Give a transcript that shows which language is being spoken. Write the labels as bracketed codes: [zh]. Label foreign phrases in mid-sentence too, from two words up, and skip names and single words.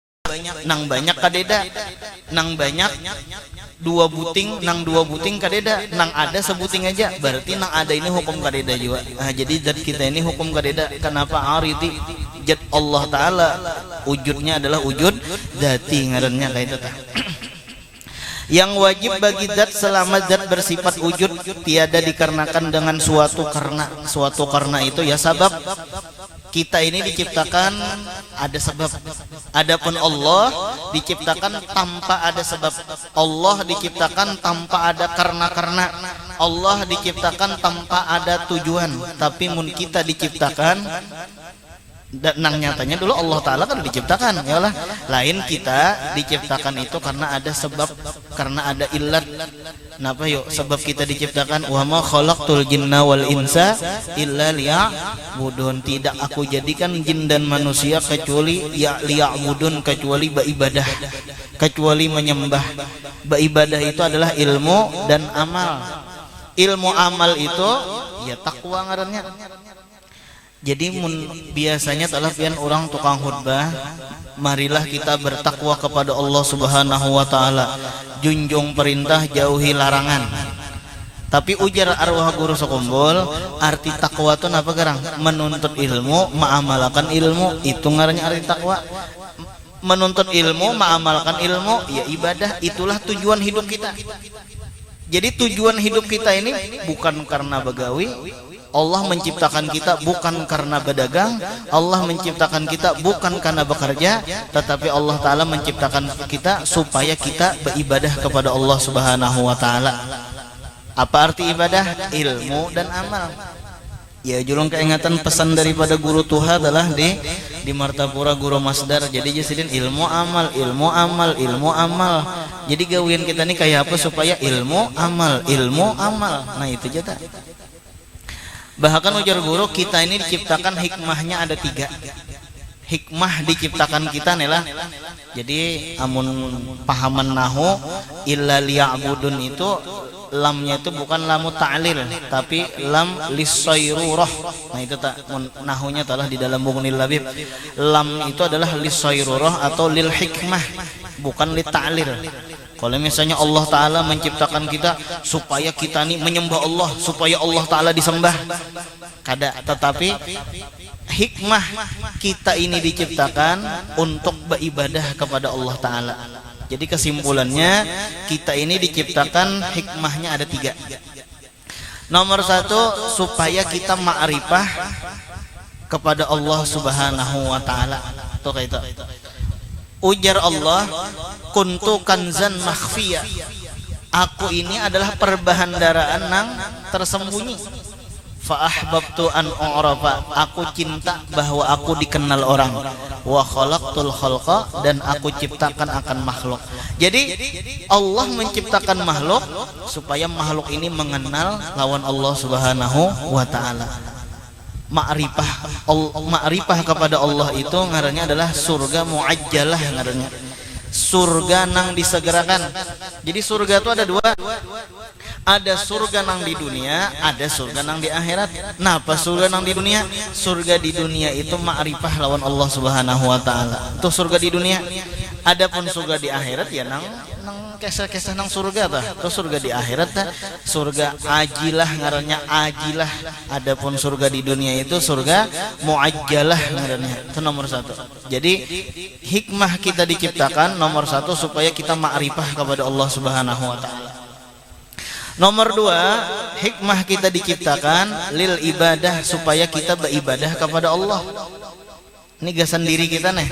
[bjn] nang banyak kadeda, nang banyak dua buting, nang dua buting kadeda, nang ada sebuting aja, berarti nang ada ini hukum kadeda juga. Nah, jadi zat kita ini hukum kadeda. [id] Kenapa ariti? Zat Allah Ta'ala wujudnya adalah wujud dzati, ngarannya kayak itu tah. Yang wajib bagi zat selama zat bersifat wujud tiada dikarenakan dengan suatu karena. Suatu karena itu ya sabab. Kita ini diciptakan ada sebab. Adapun Allah diciptakan tanpa ada sebab. Allah diciptakan tanpa ada karena. Allah diciptakan tanpa ada tujuan. [bjn] Tapi mun kita diciptakan dan nang nyatanya dulu Allah Ta'ala kan diciptakan, ya lah. [id] Lain kita diciptakan itu karena ada sebab, karena ada illat. Kenapa yuk? Sebab kita diciptakan, [ar] wa ma khalaqtul jinna wal insa illa liya'budun. [id] Tidak aku jadikan jin dan manusia kecuali liya'budun, kecuali beribadah, kecuali menyembah. Beribadah itu adalah ilmu dan amal. Ilmu amal itu ya takwa ngarannya. Jadi biasanya telah pian orang tukang khutbah, marilah kita bertakwa kepada Allah [ar] Subhanahu wa Ta'ala, [id] junjung perintah, jauhi larangan. Tapi ujar arwah guru sekumpul, arti takwa itu apa gerang? Menuntut ilmu, mengamalkan ilmu, itu ngarannya arti takwa. Menuntut ilmu, mengamalkan ilmu, ya ibadah, itulah tujuan hidup kita. Jadi tujuan hidup kita ini bukan karena begawi. Allah menciptakan kita bukan karena berdagang, Allah menciptakan kita bukan karena bekerja, tetapi Allah Ta'ala menciptakan kita supaya kita beribadah kepada Allah [ar] Subhanahu wa Ta'ala. [id] Apa arti ibadah? Ilmu dan amal. Ya, julung keingatan pesan daripada guru Tuha adalah di Martapura Guru Masdar. Jadi jasidin ilmu amal, ilmu amal, ilmu amal. [bjn] Jadi gawian kita nih kayak apa supaya ilmu amal, ilmu amal. [id] Nah itu aja. Bahkan ujar guru, kita ini diciptakan hikmahnya ada 3. Hikmah diciptakan kita nih. Jadi amun pahaman nahu [ar] illa liya'budun [id] itu lamnya itu bukan [ar] lamu ta'lil [id] tapi [ar] lam lisayrurah. [id] Nah itu tak nahunya telah di dalam Bughnil Labib. Lam itu adalah lisayrurah atau [ar] lil hikmah, [id] bukan [ar] li ta'lil. [id] Kalau misalnya Allah Ta'ala menciptakan kita supaya kita ini menyembah Allah, supaya Allah Ta'ala disembah, kada. Tetapi hikmah kita ini diciptakan untuk beribadah kepada Allah Ta'ala. Jadi kesimpulannya kita ini diciptakan hikmahnya ada 3. Nomor 1, supaya kita ma'rifah kepada Allah [ar] Subhanahu wa Ta'ala. [id] Tuh kayak itu. [ar] Ujar Allah, kuntu kanzan makhfiya. [id] Aku ini adalah perbahandaraan nang tersembunyi. [ar] Fa ahbabtu an u'rafa. [id] Aku cinta bahwa aku dikenal orang. [ar] Wa khalaqtul khalqa, [id] dan aku ciptakan akan makhluk. Jadi Allah menciptakan makhluk supaya makhluk ini mengenal lawan Allah [ar] Subhanahu wa Ta'ala. [id] Ma'rifah kepada Allah itu ngarannya adalah surga muajjalah ngarannya. Surga nang disegerakan. Jadi surga itu ada 2. Ada surga nang di dunia, ada surga nang di akhirat. Nah, apa surga nang di dunia? Surga di dunia itu ma'rifah lawan Allah [ar] Subhanahu wa Ta'ala. [id] Itu surga di dunia. Adapun surga di akhirat ya nang kisah-kisah nang surga tah. Itu surga di akhirat tah. Surga ajilah ngarannya ajilah. Adapun surga di dunia itu surga muajjalah ngarannya. Itu nomor 1. Jadi hikmah kita diciptakan nomor 1 supaya kita ma'rifah kepada Allah [ar] Subhanahu wa Ta'ala. [id] Nomor 2, hikmah kita diciptakan [ar] lil ibadah [id] supaya kita beribadah kepada Allah. [bjn] Ini gasan diri kita nih.